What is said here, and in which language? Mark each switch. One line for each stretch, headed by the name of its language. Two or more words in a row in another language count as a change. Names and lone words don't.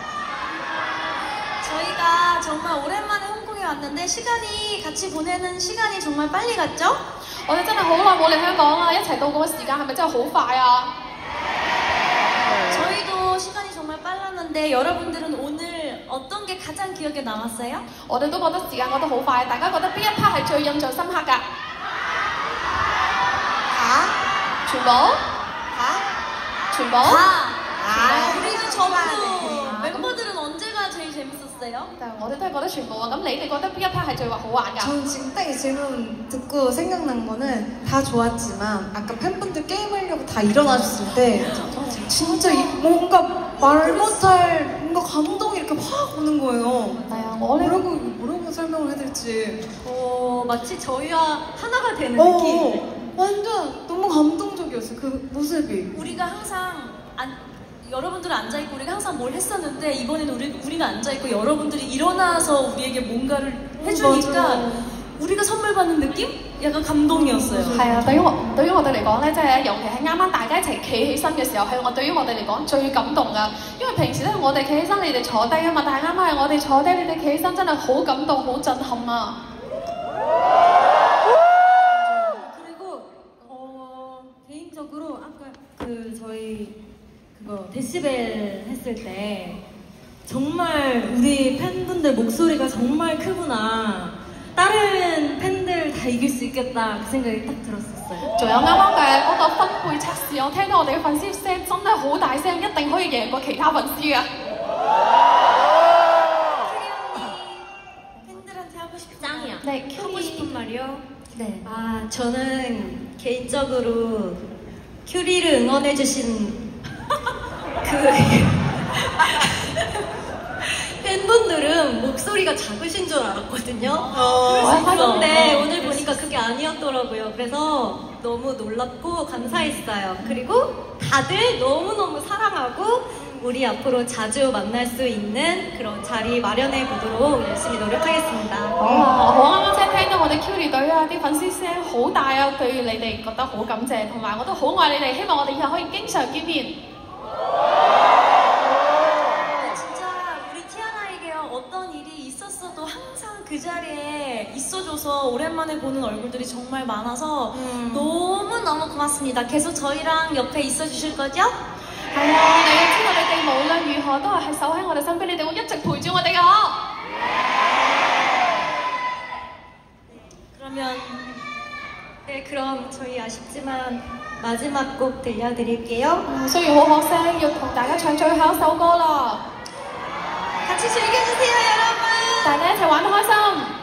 Korean: 저희가 정말 오랜만에 홍콩에 왔는데 시간이 같이 보내는 시간이 정말 빨리 갔죠?
Cantonese: 我哋真係好耐冇嚟香港啦，一齊度過嘅時間係咪真係好快啊？
Korean: 저희도 시간이 정말 빨랐는데 여러분들은 오늘 어떤 게 가장 기억에 남았어요?
Cantonese: 我哋都覺得時間過得好快，大家覺得邊一 part 係最印象深刻㗎？全部？全部？
Korean: 우리도 전부 멤버들은 언제가 제일 재밌었어요?
Cantonese: 但係我哋都係覺得全部啊，咁你哋覺得邊一 part 係最好玩㗎？
Korean: 저는 지금 딱 이 질문 듣고 생각난 거는 다 좋았지만 아까 팬분들 게임하려고 다 일어나셨을 때 진짜 뭔가 말 못할 뭔가 감동이 이렇게 확 오는 거예요. 뭐라고 설명을 해드릴지. 마치 저희와 하나가 되는 느낌. 완전 너무 감동적이었어요. 그 모습이. 우리가 항상 여러분들은 앉아있고 우리가 항상 뭘 했었는데 이번에는 우리가 앉아있고 여러분들이 일어나서 우리에게 뭔가를 해주니까 우리가 선물 받는 느낌? 약간 감동이었어요.
Cantonese: 係啊，對於我哋嚟講咧，即係尤其係啱啱大家一齊企起身嘅時候，係對於我哋嚟講最感動㗎。因為平時咧我哋企起身，你哋坐低啊嘛，但係啱啱係我哋坐低，你哋企起身，真係好感動、好震撼啊！
Korean: 개인적으로 아까 저희 그거 데시벨 했을 때 정말 우리 팬분들 목소리가 정말 크구나. 다른 팬들 다 이길 수 있겠다 그 생각이 딱 들었었어요.
Cantonese: 仲有啱啱嘅嗰個分貝測試，我聽到我哋嘅粉絲聲真係好大聲，一定可以贏過其他粉絲㗎。
Korean: 팬들한테 하고 싶은 짱이야. 네, 하고 싶은 말이요? 네. 저는 개인적으로 큐리를 응원해주신 팬분들은 목소리가 작으신 줄 알았거든요. 근데 오늘 보니까 그게 아니었더라고요. 그래서 너무 놀랍고 감사했어요. 그리고 다들 너무너무 사랑하고 우리 앞으로 자주 만날 수 있는 그런 자리 마련해 보도록 열심히 노력하겠습니다.
Cantonese: 我啱啱先聽到我哋 Curie 隊啊啲粉絲聲好大啊，對你哋覺得好感謝，同埋我都好愛你哋，希望我哋以後可以經常見面。
Korean: 진짜 우리 티아나에게 어떤 일이 있었어도 항상 그 자리에 있어줘서 오랜만에 보는 얼굴들이 정말 많아서 너무너무 고맙습니다. 계속 저희랑 옆에 있어주실 거죠?
Cantonese: 係啊，你要知道你哋無論如何都係守喺我哋身邊，你哋會一直陪住我哋㗎嗬。
Korean: 그러면 네 그럼 저희 아쉽지만 마지막 곡 들려드릴게요.
Cantonese: 雖然好可惜，要同大家唱最後一首歌啦。
Korean: 같이 즐겨주세요 여러분.
Cantonese: 大家一齊玩得開心。